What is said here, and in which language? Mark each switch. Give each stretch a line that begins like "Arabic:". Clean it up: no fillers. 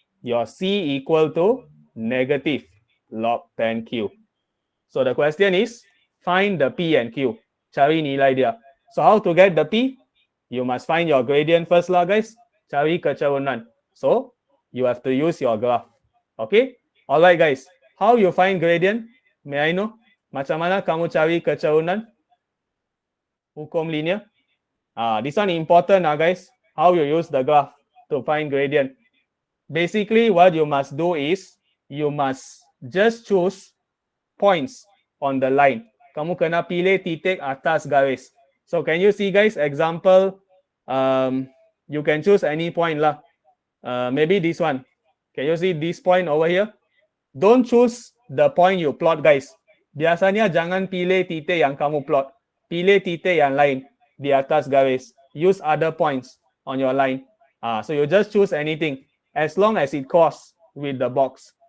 English: Your c equal to negative log 10q. So the question is, find the p and q.
Malay: Cari nilai dia.
English: So how to get the p? You must find your gradient first lah, guys.
Malay: Cari kecerunan.
English: So you have to use your graph. Okay? Alright, guys. How you find gradient? May I know?
Malay: Macam mana kamu cari kecerunan?
English: Hukum linear. This one important, guys. How you use the graph to find gradient. Basically, what you must do is, you must just choose points on the line.
Malay: Kamu kena pilih titik atas garis.
English: So can you see, guys? Example, you can choose any point lah. Maybe this one. Can you see this point over here? Don't choose the point you plot, guys.
Malay: Biasanya jangan pilih titik yang kamu plot. Pilih titik yang lain di atas garis.
English: Use other points on your line. So you just choose anything as long as it cross with the box.